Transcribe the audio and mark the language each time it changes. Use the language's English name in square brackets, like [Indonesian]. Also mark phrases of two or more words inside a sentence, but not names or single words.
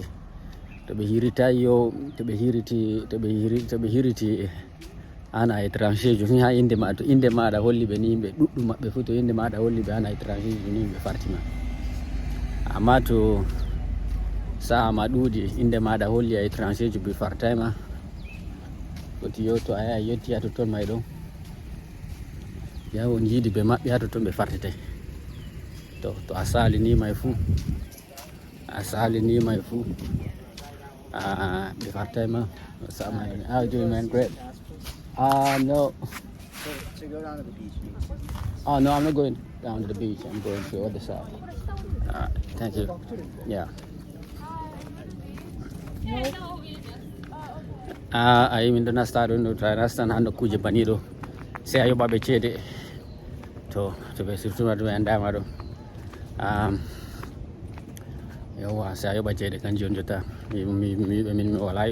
[Fula] to ɓe hirita yo to ɓe hiriti ana étranger jo ni ha inde ma to inde maɗa holli ɓe ni yimɓe ɗuɗɗum maɓɓe fu to inde maɗa holli ɓe ana étranger jo ni ɓe fartima amma to sa'a ma ɗuuɗi inde maɗa holli a étranger jo ɓe fartayma foti yo to a yaha yetti ha totton may ɗo yawo jiidi ɓe maɓɓe ha totton ɓe fartete to a salini may fu ɓe fartayma sama [English] how you doing, man? Great. No. To go down to the beach. Oh no, I'm not going down to the beach. I'm going to the other side. Thank you. Yeah. [Fula] Ay min ɗo nasta ɗo no ta nastan hando kuje baniɗo sei a yoɓaɓe ceede to ɓe surtuma ɗum e andama ɗo yowa sei a yoɓa ceede kanjum on jotta min mi wala